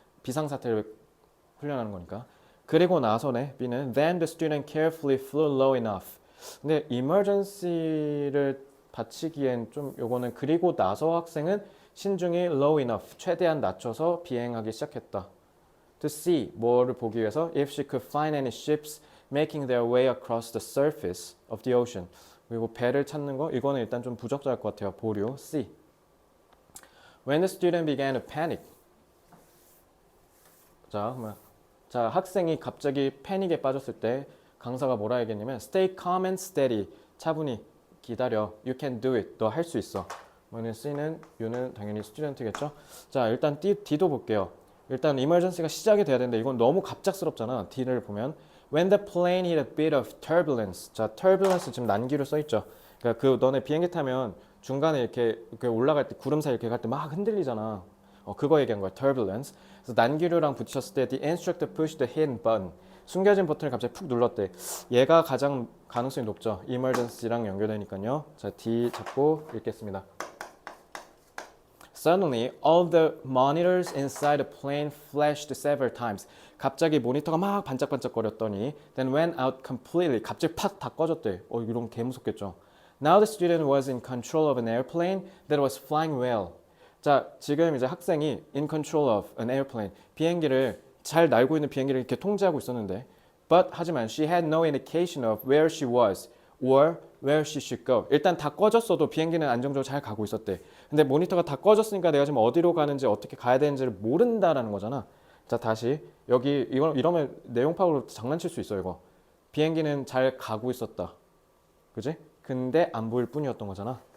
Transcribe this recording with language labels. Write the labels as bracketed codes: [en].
[ko] 비상사태를 훈련하는 거니까. 그리고 나서네 B는 [en] then the student carefully flew low enough. [ko] 근데 emergency를 받치기엔 좀 요거는 그리고 나서 학생은 신중히 [en] low enough [ko] 최대한 낮춰서 비행하기 시작했다. [en] To see [ko] 뭐를 보기 위해서 [en] if she could find any ships making their way across the surface of the ocean. [ko] 그리고 배를 찾는 거 이거는 일단 좀 부적절할 것 같아요. 보류 C. [en] When the student began to panic. [ko] 자 학생이 갑자기 패닉에 빠졌을 때 강사가 뭐라 얘기했냐면 [en] Stay calm and steady. [ko] 차분히 기다려. [en] You can do it. [ko] 너 할 수 있어. 뭐는 C는 U는 당연히 스튜던트겠죠. 자 일단 D도 볼게요. 일단 emergency가 시작이 돼야 되는데 이건 너무 갑작스럽잖아. D를 보면 [en] When the plane hit a bit of turbulence. [ko] 자 turbulence 지금 난기류 써있죠. 그러니까 너네 비행기 타면 중간에 이렇게 올라갈 때 구름 사이 이렇게 갈 때 막 흔들리잖아. 그거 얘기한 거야. turbulence. 그래서 난기류랑 부딪혔을 때 [en] the instructor pushed the hidden button. [ko] 숨겨진 버튼을 갑자기 푹 눌렀대. 얘가 가장 가능성이 높죠. emergency랑 연결되니까요. 자, D 잡고 읽겠습니다. [en] Suddenly, all the monitors inside the plane flashed several times. [ko] 갑자기 모니터가 막 반짝반짝거렸더니 [en] then went out completely. [ko] 갑자기 팍 다 꺼졌대. 이런 개 무섭겠죠. [en] Now the student was in control of an airplane that was flying well. [ko] 자, 지금 이제 학생이 [en] in control of an airplane. [ko] 비행기를 잘 날고 있는 비행기를 이렇게 통제하고 있었는데 하지만 [en] she had no indication of where she was or where she should go. [ko] 일단 다 꺼졌어도 비행기는 안정적으로 잘 가고 있었대. 근데 모니터가 다 꺼졌으니까 내가 지금 어디로 가는지 어떻게 가야 되는지를 모른다라는 거잖아. 자 다시 여기 이러면 내용 파악으로 장난칠 수 있어 이거. 비행기는 잘 가고 있었다. 그지? 근데 안 보일 뿐이었던 거잖아.